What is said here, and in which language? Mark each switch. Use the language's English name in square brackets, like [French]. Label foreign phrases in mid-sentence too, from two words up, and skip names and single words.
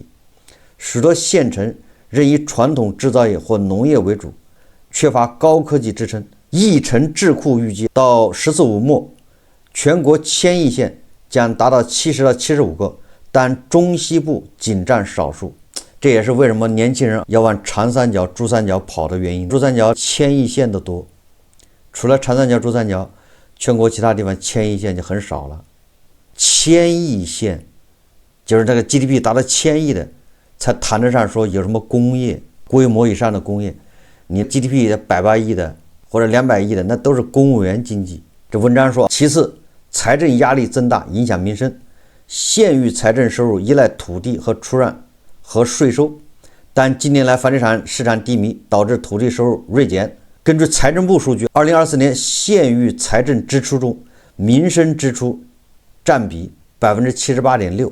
[Chinese] 許多縣城仍以傳統製造業或農業為主，缺乏高科技支撐。億城智庫預計到“十四五”末，全國千億縣將達到70到75個，但中西部僅占少數。這也是為什麼年輕人要往長三角、珠三角跑的原因。珠三角千億縣的多，除了長三角、珠三角，全國其他地方千亿县就很少了。千億县就是这个 GDP 達到1000億的，才談得上說有什麼工業規模以上的工業。你 GDP 180億的或者200億的，那都是公務員經濟。這文章說，其次，財政壓力增大，影響民生。縣域財政收入依賴土地和出讓和稅收，但近年來房地產市場低迷，導致土地收入銳減。根據財政部數據，2024年縣域財政支出中，民生支出佔比 78.6%。